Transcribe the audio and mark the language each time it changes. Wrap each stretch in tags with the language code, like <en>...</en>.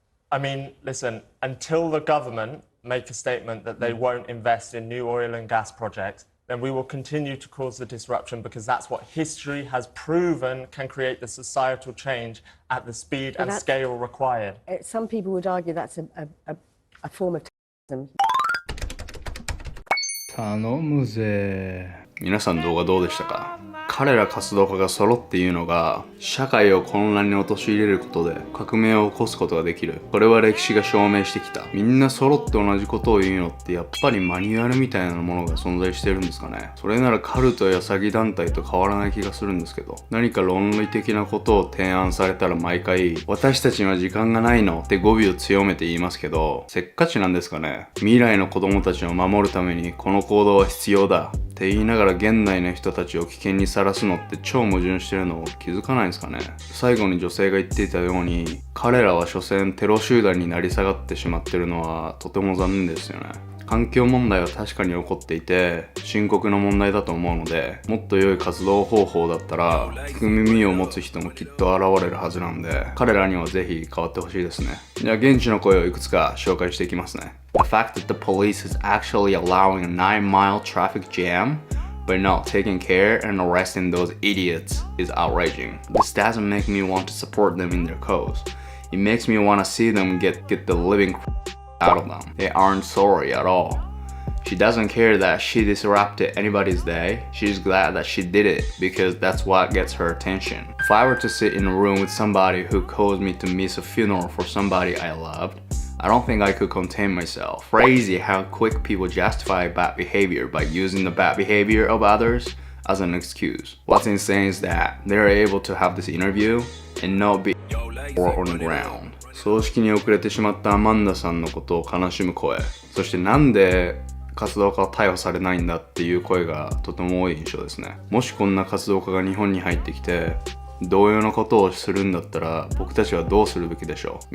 <en>I mean, listen, until the government make a statement that they won't invest in new oil and gas projects, then we will continue to cause the disruption because that's what history has proven can create the societal change at the speed and scale required. Some people would argue that's a form of terrorism.</en> <ja>頼むぜ。皆さん動画どうでしたか？彼ら活動家が揃って言うのが、社会を混乱に陥れることで革命を起こすことができる。これは歴史が証明してきた。みんな揃って同じことを言うのってやっぱりマニュアルみたいなものが存在してるんですかね。それならカルトや詐欺団体と変わらない気がするんですけど、何か論理的なことを提案されたら毎回、私たちには時間がないのって語尾を強めて言いますけど、せっかちなんですかね。未来の子供たちを守るためにこの行動は必要だって言いながら現代の人たちを危険にさらすのって超矛盾してるのを気づかないんですかね。最後に女性が言っていたように、彼らは所詮テロ集団になり下がってしまってるのはとても残念ですよね。環境問題は確かに起こっていて深刻な問題だと思うので、もっと良い活動方法だったら聞く耳を持つ人もきっと現れるはずなんで、彼らにはぜひ変わってほしいですね。じゃあ現地の声をいくつか紹介していきますね。</ja> <en>The fact that the police is actually allowing a 9-mile traffic jam but not taking care and arresting those idiots is outraging. This doesn't make me want to support them in their cause. It makes me want to see them get the living out of them. They aren't sorry at all. She doesn't care that she disrupted anybody's day. She's glad that she did it because that's what gets her attention. If I were to sit in a room with somebody who caused me to miss a funeral for somebody I loved, I don't think I could contain myself. Crazy how quick people justify bad behavior by using the bad behavior of others as an excuse. What's insane is that they're able to have this interview and not be or on the ground.</en> <ja>葬式に遅れてしまったアマンダさんのことを悲しむ声、そしてなんで活動家は逮捕されないんだっていう声がとても多い印象ですね。もしこんな活動家が日本に入ってきて同様のことをするんだったら僕たちはどうするべきでしょう。</ja>